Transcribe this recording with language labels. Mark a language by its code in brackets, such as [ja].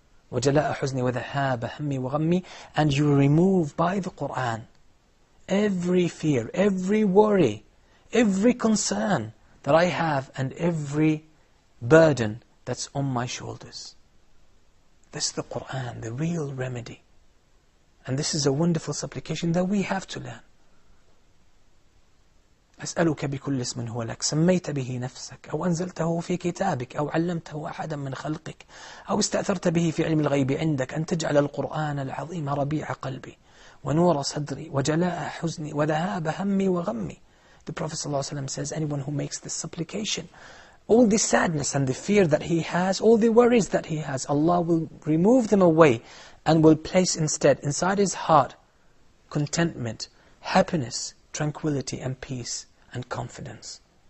[ar] وجلاء حزني وذهاب همي وغمي, [en] and you remove by the Qur'an every fear, every worry, every concern that I have, and every burden that's on my shoulders. This is the Qur'an, the real remedy. And this is a wonderful supplication that we have to learn. [ar] أسألك بكل اسم هو لك سميت به نفسك أو أنزلته في كتابك أو علمته أحدا من خلقك أو استأثرت به في علم الغيب عندك أن تجعل القرآن العظيم ربيع قلبي ونور صدري وجلاء حزني وذهاب همي وغمي. [en] The Prophet ﷺ says, anyone who makes this supplication, all the sadness and the fear that he has, all the worries that he has, Allah will remove them away and will place instead inside his heart contentment, happiness, tranquility and peace and confidence.